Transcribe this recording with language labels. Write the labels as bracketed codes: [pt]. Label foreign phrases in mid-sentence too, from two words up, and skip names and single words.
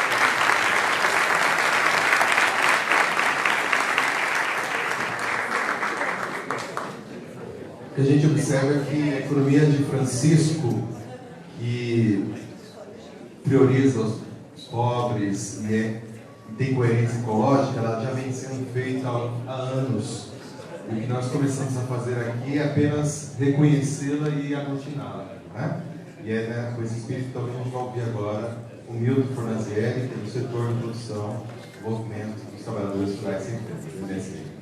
[pt] O que a gente observa é que a economia de Francisco, que prioriza os pobres e tem coerência ecológica, ela já vem sendo feita há anos. O que nós começamos a fazer aqui é apenas reconhecê-la e aglutiná-la, né? E é com esse espírito que a gente vai ouvir agora o Milton Fornazieri, que é do setor de produção, movimento dos trabalhadores rurais sem tempo.